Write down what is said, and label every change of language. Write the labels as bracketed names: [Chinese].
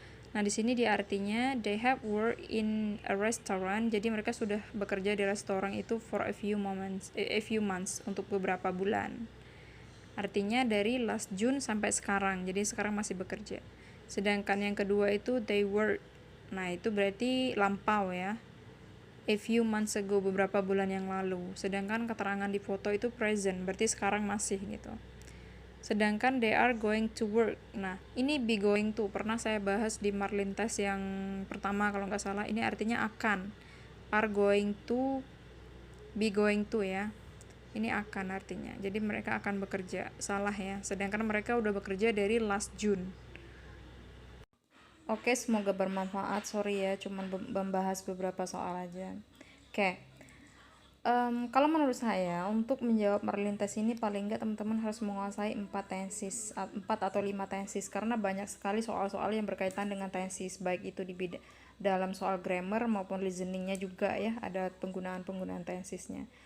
[Indonesian] Nah, di sini dia artinya [English] they have worked in a restaurant. [Indonesian] Jadi mereka sudah bekerja di restoran itu [English] for a few months [Indonesian] untuk beberapa bulan. Artinya dari [English] last June [Indonesian] sampai sekarang. Jadi sekarang masih bekerja. Sedangkan yang kedua itu [English] they worked. [Indonesian] Nah, itu berarti lampau ya. [English] A few months ago, [Indonesian] beberapa bulan yang lalu. Sedangkan keterangan di foto itu present, berarti sekarang masih gitu. Sedangkan [English] they are going to work. [Indonesian] Nah, ini be going to pernah saya bahas di Marlin test yang pertama kalau nggak salah. Ini artinya akan. [English] Are going to, be going to [Indonesian] ya. Ini akan artinya. Jadi mereka akan bekerja. Salah ya. Sedangkan mereka udah bekerja dari [English] last June. [Indonesian] Oke, semoga bermanfaat. Sorry ya, cuman membahas beberapa soal aja. Oke. Kalau menurut saya untuk menjawab Merlin test ini paling nggak teman-teman harus menguasai 4 atau 5 tenses, karena banyak sekali soal-soal yang berkaitan dengan tenses, baik itu dalam soal grammar maupun listeningnya juga ya, ada penggunaan tensesnya.